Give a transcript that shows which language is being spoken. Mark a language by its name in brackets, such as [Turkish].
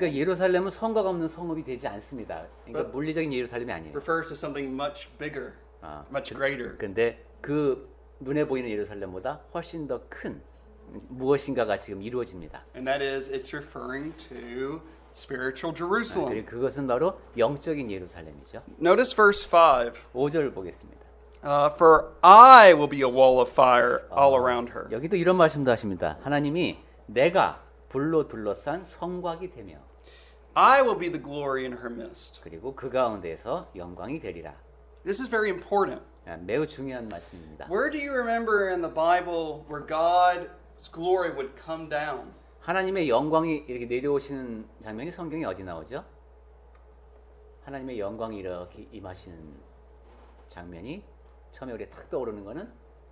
[Korean] 그러니까 예루살렘은 성곽 없는 성읍이 되지 않습니다. 그러니까 [English] But- [Korean] 물리적인 예루살렘이 아니에요. [English] Refers to something much bigger, much greater. [Korean] 근데 그 눈에 보이는 예루살렘보다 훨씬 더 큰 무엇인가가 지금 이루어집니다. [English] And that is, it's referring to spiritual Jerusalem. [Korean] 그리고 그것은 바로 영적인 예루살렘이죠. [English] Notice verse 5. [Korean] 5절 보겠습니다. [English] For I will be a wall of fire all around her. [Korean] 여기도 이런 말씀도 하십니다. 하나님이 내가 불로 둘러싼 성곽이 되며 [English] I will be the glory in her midst. [Korean] 그리고 그 가운데에서 영광이 되리라. [English] This is very important. [Korean] 매우 중요한 말씀입니다. [English] Where do you remember in the Bible where God's glory would come down? [Korean] 하나님의 영광이 이렇게 내려오시는 장면이 성경에 어디 나오죠? 하나님의 영광이 이렇게 임하시는 장면이 처음에 우리가 탁 떠오르는 거는